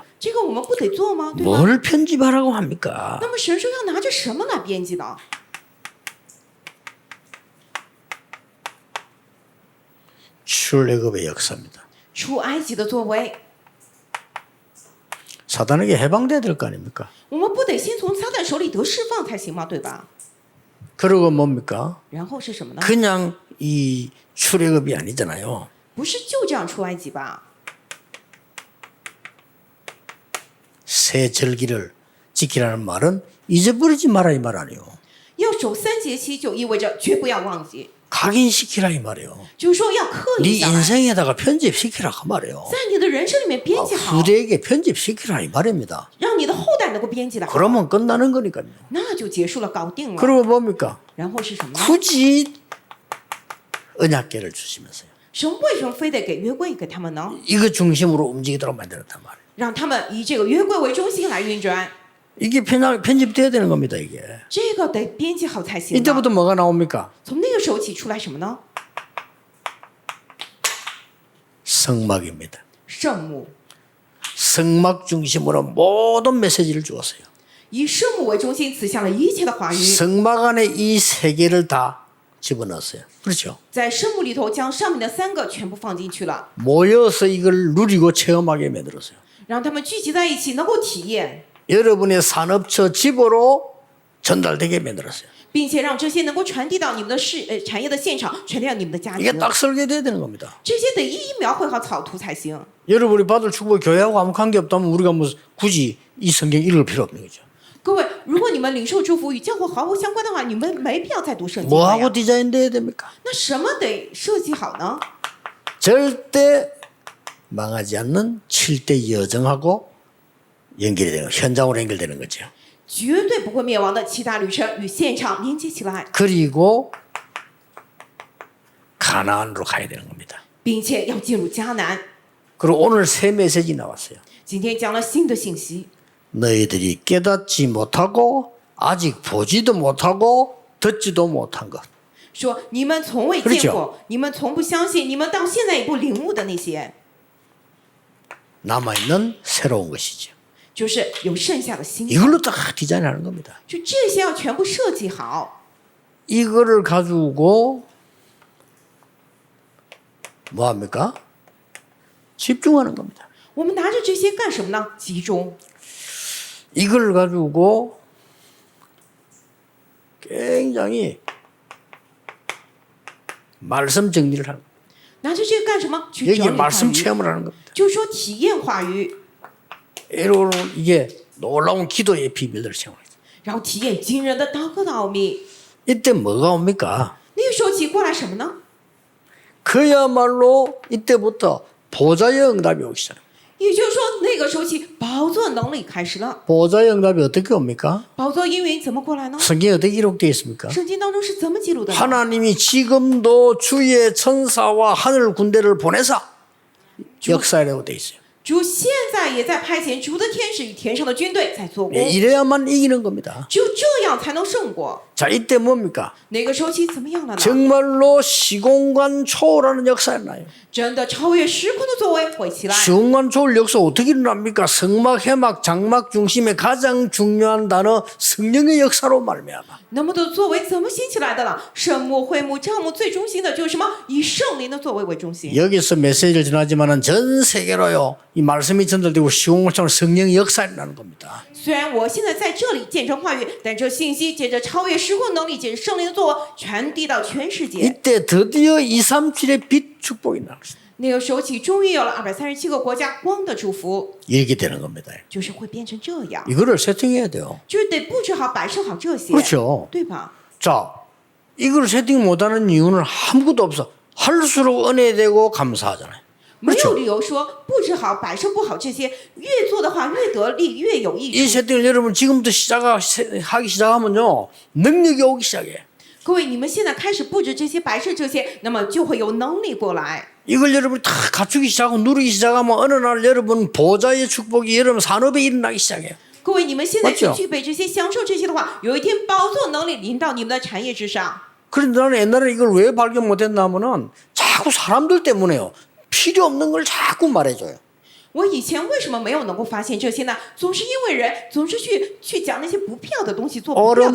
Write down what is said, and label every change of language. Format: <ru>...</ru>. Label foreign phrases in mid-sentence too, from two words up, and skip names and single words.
<zh>这个我们不得做吗？对吗？</zh> <ko>뭘 편집하라고 합니까?</ko> <zh>那么神说要拿着什么来编辑呢？</zh> <ko>출애굽의 역사입니다.</ko> <zh>出埃及的作为，</zh> <ko>사단에게 해방돼야 될 거 아닙니까?</ko> <zh>我们不得先从撒旦手里得释放才行吗？对吧？</zh> <ko>그러고 뭡니까?</ko> <zh>然后是什么呢？</zh> <ko>그냥 이 출애굽이 아니잖아요.</ko> <zh>不是就这样出埃及吧？</zh> <ko>새 절기를 지키라는 말은 잊어버리지 마라 이 말 아니에요.</ko> <zh>要守3节期，就意味着绝不要忘记，</zh> <ko>각인시키라 이 말이에요.</ko> <zh>就是说要刻</zh> <ko>네</ko> <zh>印下来，</zh> <ko>인생에다가 편집시키라 그 말이에요.</ko> <zh>在你的人生里面编辑好，</zh> <ko>후대에게 편집시키라 이 말입니다.</ko> <zh>让你的后代能够编辑的好，</zh> <ko>그러면 끝나는 거니까요.</ko> <zh>那就结束了，搞定了。</zh> <ko>그리고 뭡니까?</ko> <zh>然后是什么呢？</zh> <ko>굳이 언약궤를 주시면서요.</ko> <zh>神为什么非得给约柜给他们呢？</zh> <ko>이거 중심으로 움직이도록 만들었단 말이에요.</ko> <zh>让他们以这个约柜为中心来运转，</zh> <ko>이게 편집돼야 되는 겁니다. 이게.</ko> <zh>这个得编辑好才行嘛。</zh> <ko>이때부터 뭐가 나옵니까?</ko> <zh>从那个时候起出来什么呢？</zh> <ko>성막입니다.</ko> <zh>圣母，</zh> <ko>성막 중심으로 모든 메시지를 주었어요.</ko> <zh>以圣母为中心，赐下了一切的话语，</zh> <ko>성막 안에 이 세 개를 다 집어넣었어요. 그렇죠?</ko> <zh>在圣母里头将上面的3个全部放进去了，</zh> <ko>모여서 이걸 누리고 체험하게 만들었어요.</ko> <zh>让他们聚集在一起，能够体验，</zh> <ko>여러분의 산업처 집으로 전달되게 만들었어요.</ko> <zh>并且让这些能够传递到你们的产业的现场，传递到你们的家</zh> <ko>이게</ko> <zh>庭。</zh> <ko>딱 설계돼야 되는 겁니다.</ko> <zh>这些得一一描绘好草图才行。</zh> <ko>여러분이 받을 축복이 교회하고 아무 관계 없다면 우리가 뭐 굳이 이 성경 읽을 필요 없는 거죠.</ko> <zh>各位，如果你们领受祝福与教会毫无相关的话，你们没必要再读圣经了</zh> <ko>뭐하고</ko> <zh>呀。</zh> <ko>디자인돼야 됩니까?</ko> <zh>那什么得设计好呢？</zh> <ko>절대 망하지 않는 7대 여정하고 연결이 되는 현장으로 연결되는 거죠.</ko> <zh>绝对不会灭亡的7大旅程与现场连接起来，</zh> <ko>그리고 가나안으로 가야 되는 겁니다.</ko> <zh>并且要进入迦南。</zh> <ko>그리고 오늘 새 메시지 나왔어요.</ko> <zh>今天讲了新的信息，</zh> <ko>너희들이 깨닫지 못하고 아직 보지도 못하고 듣지도 못한 것.</ko> <zh>说你们从未见</zh> <ko>그렇죠</ko> <zh>过，你们从不相信，你们到现在也不领悟的那些，</zh> <ko>남아있는 새로운 것이죠.</ko> <zh>就是有剩下的新，</zh> <ko>이걸로 다 디자인하는 겁니다.</ko> <zh>就这些要全部设计好。</zh> <ko>이거를 가지고 뭐합니까? 집중하는 겁니다.</ko> <zh>我们拿着这些干什么呢？集中。</zh> <ko>이걸 가지고 굉장히 말씀 정리를 하는 겁니다.</ko> <zh>拿着这个干什么？去</zh> <ko>여기</ko> <zh>整理话</zh> <ko>말씀</ko> <zh>语，</zh> <ko>체험을 하는 겁니다.</ko> <zh>就是说体验话语，</zh> <ko>이런 이게 놀라운 기도의 비밀들을 체험합니다.</ko> <zh>然后体验惊人的祷告的奥秘。</zh> <ko>이때 뭐가 옵니까?</ko> <zh>那个时候起过来什么呢？</zh> <ko>그야말로 이때부터 보좌의 응답이 오기 시작합니다.</ko> <zh>也就是说，那个时候起宝座能力开始了。</zh> <ko>보좌의 응답이 어떻게 옵니까?</ko> <zh>宝座应允怎么过来呢？</zh> <ko>성경에 어떻게 기록되어 있습니까?</ko> <zh>圣经当中是怎么记录的呢？</zh> <ko>하나님이 지금도 주의 천사와 하늘 군대를 보내사 역사하려고 되어 있어요.</ko> <zh>主现在也在派遣主的天使与天上的军队在做工，</zh> <ko>이래야만 이기는 겁니다.</ko> <zh>只有这样才能胜过。</zh> <ko>자, 이때 뭡니까?</ko> <zh>那个时候起怎么样了呢？</zh> <ko>정말로 시공간 초월하는 역사가 나요.</ko> <zh>真的超越时空的作为会起来。</zh> <ko>시공간 초월 역사 어떻게 일어납니까? 성막, 해막, 장막 중심의 가장 중요한 단어 성령의 역사로 말미암아.</ko> <zh>那么的作为怎么兴起来的了？圣幕、会幕、帐幕最中心的就是什么？以圣灵的作为为中心。</zh> <ko>여기서 메시지를 전하지만은 전 세계로요. 이 말씀이 전달되고 시공간처럼 성령의 역사가 일어나는 겁니다.</ko> <zh>虽然我现在在这里见证话语，但这信息借着超越时空能力，借着圣灵的作为，传递到全世界。</zh> <ko>이때 드디어 237의 빛 축복이 나는 것입니다.</ko> <zh>那个时候起，终于有了237个国家光的祝福，</zh> <ko>이렇게 되는 겁니다.</ko> <zh>就是会变成这样，</zh> <ko>이거를 세팅해야 돼요.</ko> <zh>就是得布置好、摆设好这些，</zh> <ko>그렇죠.</ko> <zh>对吧？</zh> <ko>자, 이걸 세팅 못하는 이유는 아무것도 없어. 할수록 은혜되고 감사하잖아요.</ko> <zh>没有</zh> <ko>그렇죠.</ko> <zh>理由说布置好、摆设不好这些，越做的话越得力，越有益</zh> <ko>이</ko> <zh>处。</zh> <ko>세팅을 여러분 지금부터 하기 시작하면요. 능력이 오기 시작해.</ko> <zh>各位，你们现在开始布置这些、摆设这些，那么就会有能力过来。</zh> <ko>이걸 여러분이 다 갖추기 시작하고 누리기 시작하면 어느 날 여러분 보좌의 축복이 여러분 산업에 일어나기 시작해요.</ko> <zh>各位，你们现在去</zh> <ko>맞죠</ko> <zh>具备这些、享受这些的话，有一天宝座能力临到你们的产业之上。</zh> <ko>그런데 나는 옛날에 이걸 왜 발견 못했나 하면은 자꾸 사람들 때문에요. 필요 없는 걸 자꾸 말해줘요.</ko> <zh>我以前为什么没有能够发现这些呢？总是因为人总是去讲那些不必要的东西，做不必要的</zh>